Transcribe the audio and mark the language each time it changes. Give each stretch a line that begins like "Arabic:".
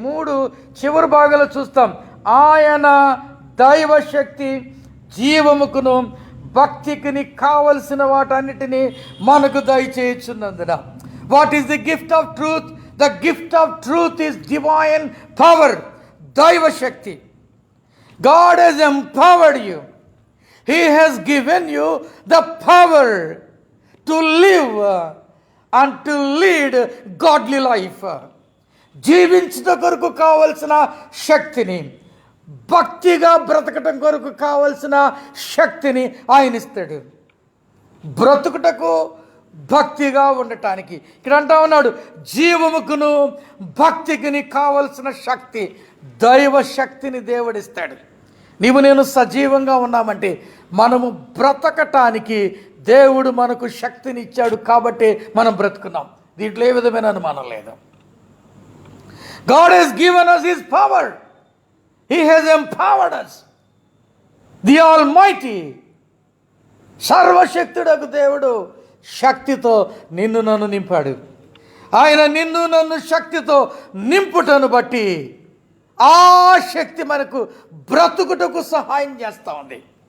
Telugu: 3 చివరి భాగాలు చూస్తాం. ఆయన దైవశక్తి జీవముకును భక్తికిని కావలసిన వాటన్నిటినీ మనకు దయచేయుచున్నందున.
English: What is the gift of truth? The gift of truth is divine power, దైవశక్తి. God has empowered you. He has given you the power to live and to lead godly life.
Telugu: జీవించడం కొరకు కావలసిన శక్తిని, భక్తిగా బ్రతకటం కొరకు కావలసిన శక్తిని ఆయన ఇస్తాడు. బ్రతుకుటకు, భక్తిగా ఉండటానికి. ఇక్కడ అంటా ఉన్నాడు, జీవముకును భక్తికిని కావలసిన శక్తి, దైవ శక్తిని దేవుడిస్తాడు. నీవు నేను సజీవంగా ఉన్నామంటే మనము బ్రతకటానికి దేవుడు మనకు శక్తిని ఇచ్చాడు కాబట్టి మనం బ్రతుకున్నాం. దీంట్లో ఏ విధమైన అనుమానం లేదు.
English: God has given us His power. He has empowered us. The Almighty,
Telugu: సర్వశక్తుడకు దేవుడు శక్తితో నిన్ను నన్ను నింపాడు. ఆయన నిన్ను నన్ను శక్తితో నింపుటను బట్టి ఆ శక్తి మనకు బ్రతుకుటకు సహాయం చేస్తూ ఉంది.